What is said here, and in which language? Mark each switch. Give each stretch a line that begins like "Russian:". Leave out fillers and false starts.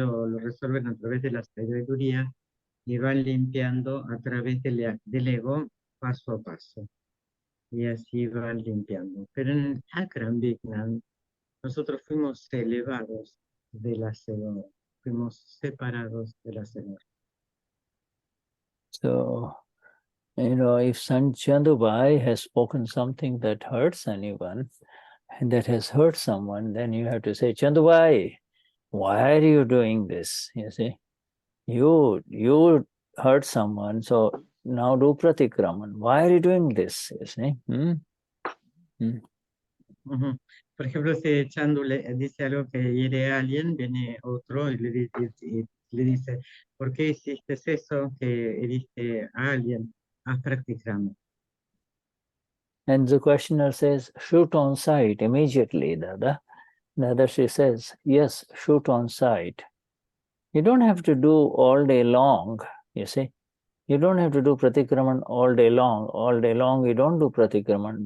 Spanish: Lo resuelven a través de la sabiduría y van limpiando a través del ego paso a paso. Y así van limpiando. Pero en Akram Vignan, nosotros fuimos elevados del hacedor, fuimos separados del hacedor.
English: So, if Chandubhai has spoken something that hurts anyone, and that has hurt someone, then you have to say, Chandubhai, why are you doing this? You see, you hurt someone, so now do Pratikraman. Why are you doing this? You see.
Spanish: Por ejemplo, si Chandu le dice algo que hiere a alguien, viene otro y le dice, ¿por qué hiciste eso que heriste a alguien? Haz Pratikraman.
English: And the questioner says, shoot on sight immediately, Dada. Dadashri says, yes, shoot on sight. You don't have to do all day long, you see. You don't have to do Pratikraman all day long. All day long, you don't do Pratikraman.